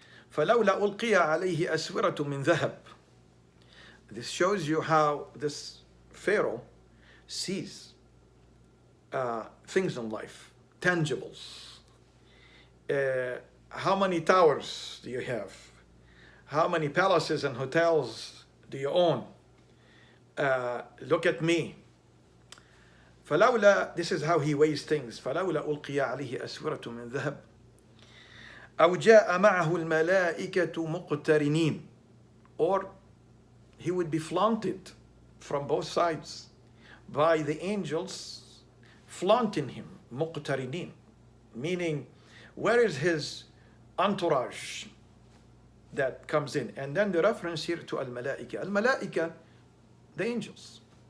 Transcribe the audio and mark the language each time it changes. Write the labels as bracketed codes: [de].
[ar] فلولا ألقي عليه أسورة من ذهب. [en] This shows you how this Pharaoh sees things in life, tangibles. How many towers do you have? How many palaces and hotels do you own? Look at me. فلولا, this is how he weighs things. [ar] فلولا ألقي عليه أسورة من ذهب أو جاء معه الملائكة مقترنين. Or [en] he would be flaunted from both sides by the angels flaunting him, muqtaridin, meaning where is his entourage that comes in? And then the reference here to al-malaika. Al-malaika, the angels.